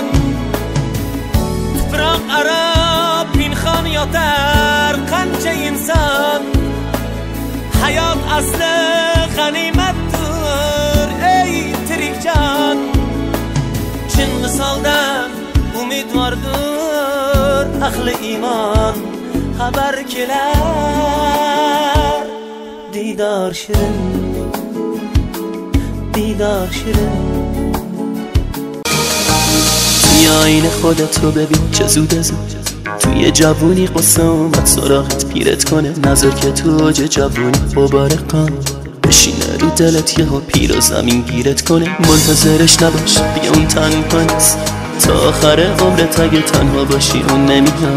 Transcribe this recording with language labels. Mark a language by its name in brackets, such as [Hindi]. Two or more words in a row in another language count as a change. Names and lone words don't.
[Uzbek] Tuproq aro pinhon yotar qancha inson, hayot asli g'animatdir ey tirik jon. Chin misoldan umidvordir ahli iymon, xabar kelar. Didor shirin, didor shirin. [Persian] توی آینه خودت رو ببین چه زود از توی جوونی قصه اومد سراغت پیرت کنه. نظر که تو اوج جوونی غبار قان بشینه رو دلت یهو پیر و زمین گیرت کنه. منتظرش نباش دیگه اون تنها نیست، تا آخر عمرت اگه تنها باشی اون نمیاد.